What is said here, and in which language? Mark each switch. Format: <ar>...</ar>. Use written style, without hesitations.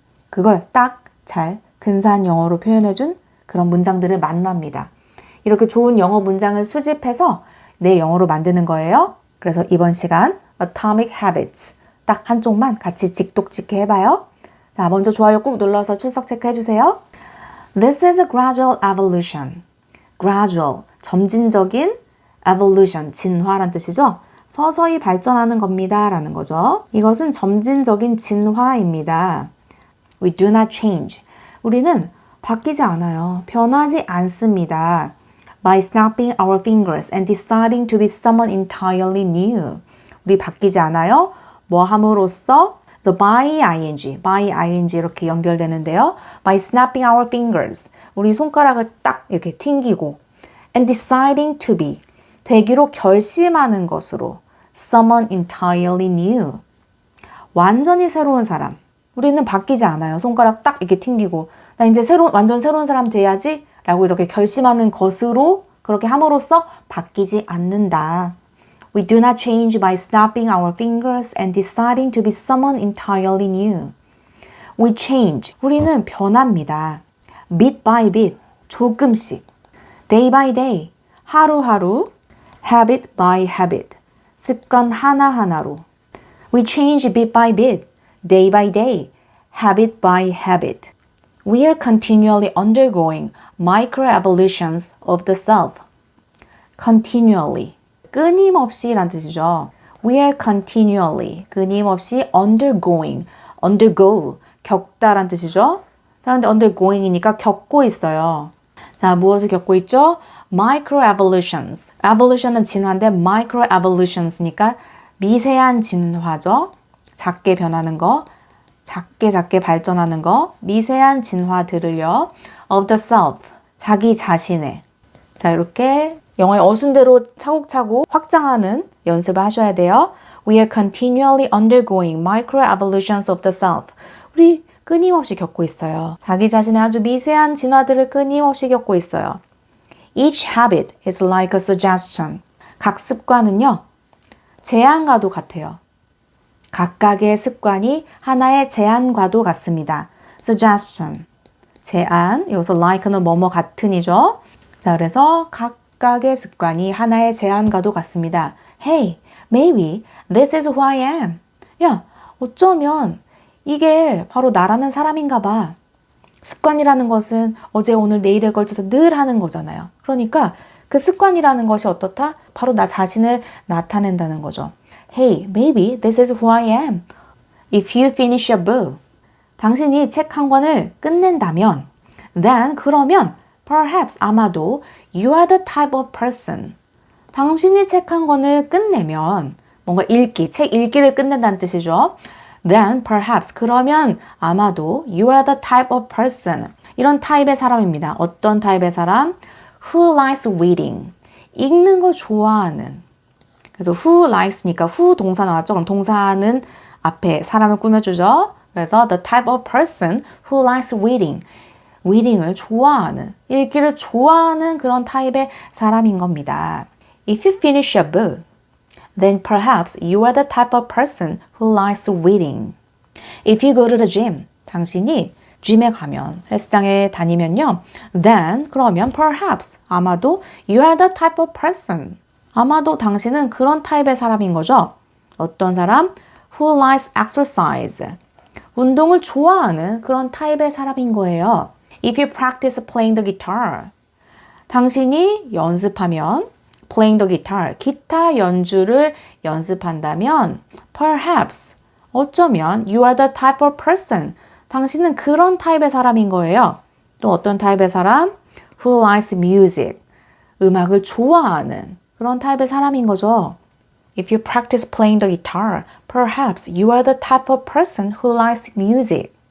<ko>그걸 딱 잘 근사한 영어로 표현해준 그런 문장들을 만납니다. 이렇게 좋은 영어 문장을 수집해서 내 영어로 만드는 거예요. 그래서 이번 시간 Atomic Habits 딱 한쪽만 같이 직독직해 해봐요. 자, 먼저 좋아요 꾹 눌러서 출석 체크해주세요.</ko> <en>This is a gradual evolution.</en> <ko>Gradual, 점진적인 evolution, 진화란 뜻이죠. 서서히 발전하는 겁니다 라는 거죠. 이것은 점진적인 진화입니다.</ko> <en>We do not change.</en> <ko>우리는 바뀌지 않아요. 변하지 않습니다.</ko> <en>By snapping our fingers and deciding to be someone entirely new.</en> <ko>우리 바뀌지 않아요. 뭐 함으로써</ko> <en>the by ing</en> <ko>이렇게 연결되는데요.</ko> <en>By snapping our fingers.</en> <ko>우리 손가락을 딱 이렇게 튕기고</ko> <en>and deciding to be.</en> <ko>되기로 결심하는 것으로</ko> <en>someone entirely new.</en> <ko>완전히 새로운 사람. 우리는 바뀌지 않아요. 손가락 딱 이렇게 튕기고 나 이제 완전 새로운 사람 돼야지 라고 이렇게 결심하는 것으로 그렇게 함으로써 바뀌지 않는다.</ko> <en>We do not change by snapping our fingers and deciding to be someone entirely new. We change.</en> <ko>우리는 변합니다.</ko> <en>Bit by bit.</en> <ko>조금씩.</ko> <en>Day by day.</en> <ko>하루하루.</ko> <en>Habit by habit.</en> <ko>습관 하나하나로.</ko> <en>We change bit by bit. Day by day. Habit by habit. We are continually undergoing microevolutions of the self. Continually.</en> <ko>끊임없이 란 뜻이죠.</ko> <en>We are continually.</en> <ko>끊임없이 undergoing. undergo. 겪다란 뜻이죠. 자, 근데 undergoing이니까 겪고 있어요. 자, 무엇을 겪고 있죠? microevolutions. evolution은 진화인데 microevolutions니까 미세한 진화죠. 작게 변하는 거. 작게 발전하는 거, 미세한 진화들을요. of the self, 자기 자신의. 자, 이렇게 영어의 어순대로 차곡차곡 확장하는 연습을 하셔야 돼요.</ko> <en>We are continually undergoing microevolutions of the self.</en> <ko>우리 끊임없이 겪고 있어요. 자기 자신의 아주 미세한 진화들을 끊임없이 겪고 있어요.</ko> <en>Each habit is like a suggestion.</en> <ko>각 습관은요, 제안과도 같아요. 각각의 습관이 하나의 제안과도 같습니다. Suggestion, 제안, 여기서 like는 뭐뭐 같은이죠. 자, 그래서 각각의 습관이 하나의 제안과도 같습니다.</ko> <en>Hey, maybe this is who I am.</en> <ko>야, 어쩌면 이게 바로 나라는 사람인가 봐. 습관이라는 것은 어제 오늘 내일에 걸쳐서 늘 하는 거잖아요. 그러니까 그 습관이라는 것이 어떻다? 바로 나 자신을 나타낸다는 거죠.</ko> <en>Hey, maybe this is who I am. If you finish a book,</en> <ko>당신이 책 한 권을 끝낸다면,</ko> <en>then</en> <ko>그러면</ko> <en>perhaps</en> <ko>아마도</ko> <en>you are the type of person.</en> <ko>당신이 책 한 권을 끝내면 뭔가 책 읽기를 끝낸다는 뜻이죠.</ko> <en>Then perhaps</en> <ko>그러면 아마도</ko> <en>you are the type of person.</en> <ko>이런 타입의 사람입니다. 어떤 타입의 사람?</ko> <en>Who likes reading.</en> <ko>읽는 걸 좋아하는. 그래서 who likes니까 who 동사 나왔죠? 그럼 동사는 앞에 사람을 꾸며주죠. 그래서</ko> <en>the type of person who likes reading.</en> <ko>reading을 좋아하는, 읽기를 좋아하는 그런 타입의 사람인 겁니다.</ko> <en>If you finish a book, then perhaps you are the type of person who likes reading. If you go to the gym,</en> <ko>당신이 gym에 가면, 헬스장에 다니면요.</ko> <en>then,</en> <ko>그러면</ko> <en>perhaps,</en> <ko>아마도</ko> <en>you are the type of person.</en> <ko>아마도 당신은 그런 타입의 사람인 거죠. 어떤 사람?</ko> <en>Who likes exercise.</en> <ko>운동을 좋아하는 그런 타입의 사람인 거예요.</ko> <en>If you practice playing the guitar.</en> <ko>당신이 연습하면</ko> <en>playing the guitar,</en> <ko>기타 연주를 연습한다면</ko> <en>perhaps,</en> <ko>어쩌면</ko> <en>you are the type of person.</en> <ko>당신은 그런 타입의 사람인 거예요. 또 어떤 타입의 사람?</ko> <en>Who likes music.</en> <ko>음악을 좋아하는 그런 타입의 사람인 거죠.</ko> <en>If you practice playing the guitar, perhaps you are the type of person who likes music.</en>